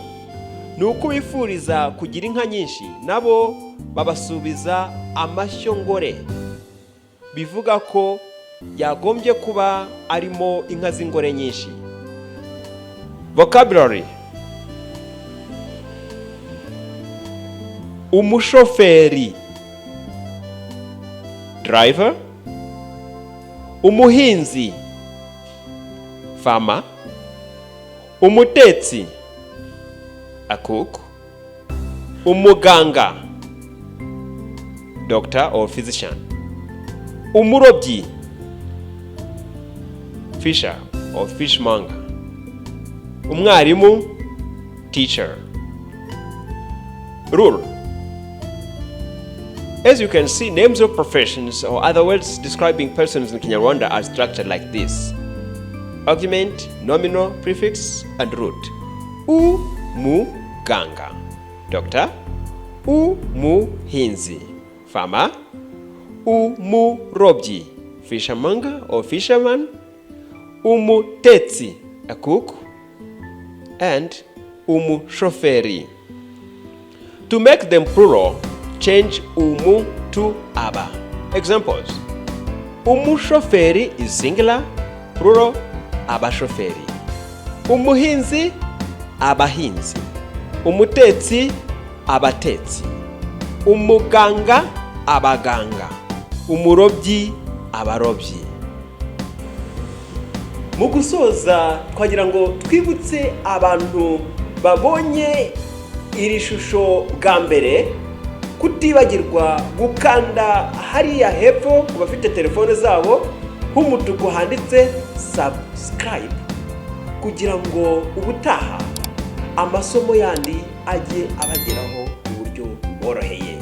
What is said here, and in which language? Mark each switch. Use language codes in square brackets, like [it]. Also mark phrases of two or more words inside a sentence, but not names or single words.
[rw] Ni ukubifuriza kugira inka nyinshi, nabo babasubiza amashyo ngore, bivuga ko yagombye kuba arimo inka z'ingore nyinshi. [en] Vocabulary. Umushoferi, driver. [rw] Umuhinzi, [en] farmer. Umutetsi, a cook. Umuganga, doctor or physician. Umurobyi, fisher or fishmonger. Umwarimu, teacher. Rule. As you can see, names of professions or other words describing persons in Kinyarwanda are structured like this: argument, nominal, prefix, and root. Umuganga, doctor. Umuhinzi, farmer. Umurobyi, fishermonger or fisherman. Umutetsi, a cook. And umushoferi. To make them plural, change umu to aba. Examples: umushoferi is singular, plural, [rw] abashoferi. Umuhinzi, abahinzi. Umutetsi, abatetsi. Umuganga, abaganga. Umurobyi, abarobyi. Mu gusoza twagira ngo twibutse abantu babonye iri shusho bwa mbere kutibagirwa gukanda hariya hepfo ku bafite telefone zabo h'umutuku handitse subscribe kugira ngo ubutaha amasomo yandi ajye abageraho mu buryo bworoheye.